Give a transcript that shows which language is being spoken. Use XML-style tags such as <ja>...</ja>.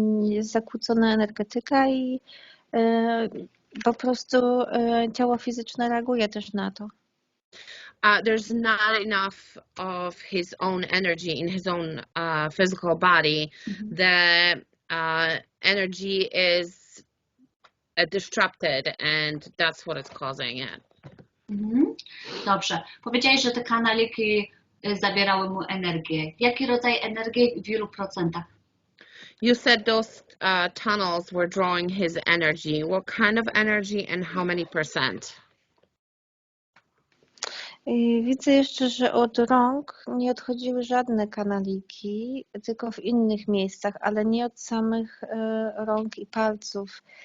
<pl>Jest zakłócona energetyka i po prostu ciało fizyczne reaguje też na to.</pl> <en>There's not enough of his own energy in his own physical body. The energy is disrupted, and that's what is causing it.</en> <pl>Dobrze. Powiedziałeś, że te kanaliki zabierały mu energię. Jaki rodzaj energii, w ilu procentach?</pl> <en>You said those tunnels were drawing his energy. What kind of energy and how many percent?</en> <pl>Widzę jeszcze, że od rąk nie odchodziły żadne kanaliki, tylko w innych miejscach, ale nie od samych rąk i palców.</pl>